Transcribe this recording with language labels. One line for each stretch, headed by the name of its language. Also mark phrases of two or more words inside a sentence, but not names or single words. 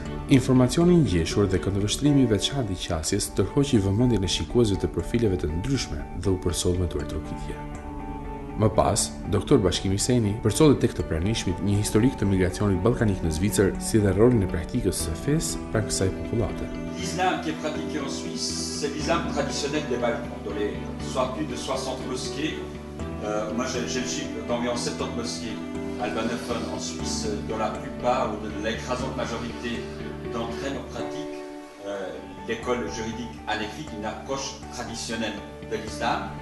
Albanian: Informacioni i ngjeshur dhe këndvështrimi i veçantë i qasjes tërhoqi vëmendjen e shikuesve të profileve të ndryshme dhe u përsoll me tuajtrokitje. Më pas, Dr. Bashkim Hyseni përsolli tek të pranishmit një historik të migracionit ballkanik në Zvicër, si dhe rolin e praktikës së fesë pranë kësaj popullate.
French: L'islam qui est pratiqué en Suisse, c'est l'islam traditionnel des Balkans, dans les soit plus de 60 mosquées. Moi, j'ai le chiffre d'environ 70 mosquées albanophones en Suisse, dont la plupart, ou de l'écrasante majorité d'entre elles, pratiquent l'école juridique hanéfite, une approche traditionnelle de l'islam.